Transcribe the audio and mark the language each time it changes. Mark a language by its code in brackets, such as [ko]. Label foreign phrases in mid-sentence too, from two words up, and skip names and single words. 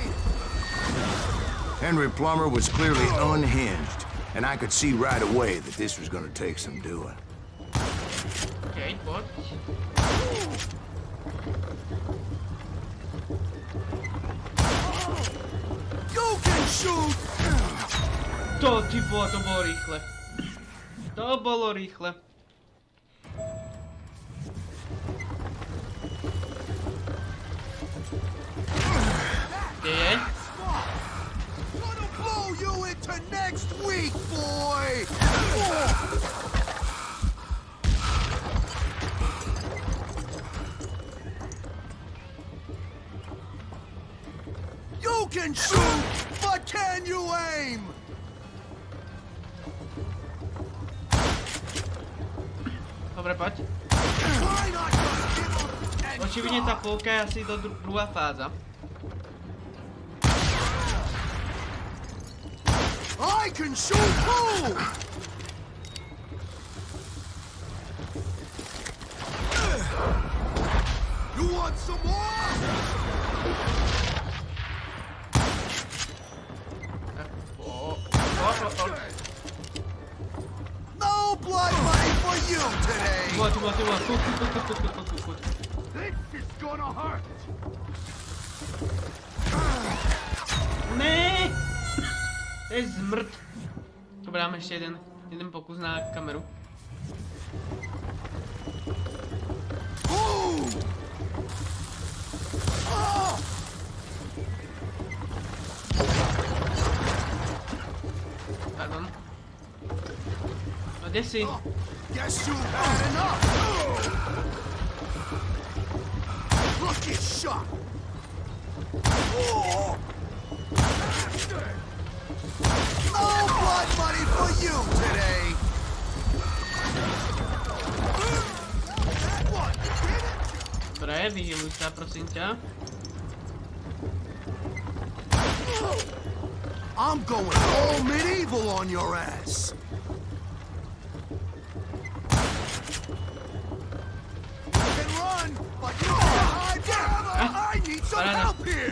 [en] Henry Plummer was clearly unhinged, and I could see right away that this was gonna take some doing. Okay, what? You can shoot! [sk] To bolo rýchle. To bolo rýchle. Kde je? [en] Gonna blow you into next week, boy! You can shoot, but can you aim? [sk] Dobre, poď. [en] Why not just give up and [sk] Očividne tá polka je asi do druhá fáza. [en] I can shoot too! You want some more? No blood money for you today! [sk] Ty vole. [en] This is gonna hurt! [sk] Ne! To je zmrt. Dobre, dáme ešte jeden pokus na kameru. Pardon. No kde si? [en] Guess you've had enough! Lucky shot! No blood money for you today! That one! Get it? [sk] Dobre, vyheluj sa, prosím ťa. [en] I'm going all medieval on your ass! You can run, but you can't hide forever! I need some help here!